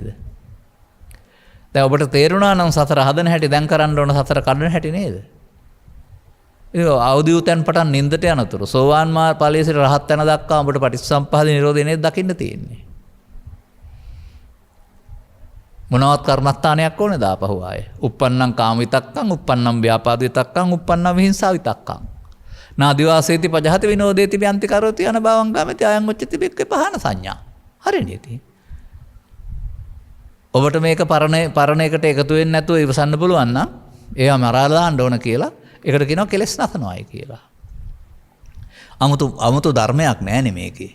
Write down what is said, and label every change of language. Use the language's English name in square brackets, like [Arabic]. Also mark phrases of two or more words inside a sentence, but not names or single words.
[Sinhala] දැන් ඔබට තේරුණා නම් සතර හදන හැටි දැන් කරන්න ඕන සතර කඩන හැටි නේද? අවදිවතෙන් පටන් නින්දට යනතුරු සෝවාන් ඵලයේ සිට රහත් යන දක්වා ඔබට පටිච්චසමුප්පාද නිරෝධය නේද දකින්න තියෙන්නේ. මොනවත් කර්මස්ථානයක් ඕනේද ආපහු ආයේ? [Pali] uppannam kama vitakkam, uppannam vyapada vitakkam, uppannam vihinsa vitakkam. නාදිවාසේති පජහති විනෝදේති බ්‍යන්ති කරෝති යන බවං ගමති අයං උච්චති බික්කේ පහන සංඥා. [Sinhala] හරිනේ. ඔබට මේක පරණ එකට එකතු වෙන්නේ නැතුව ඉවසන්න පුළුවන් නම් ඒවා මරාලා දාන්න ඕන කියලා ඒකට කියනවා කෙලස් නසනවායි කියලා. 아무තු ධර්මයක් නැහැනේ මේකේ.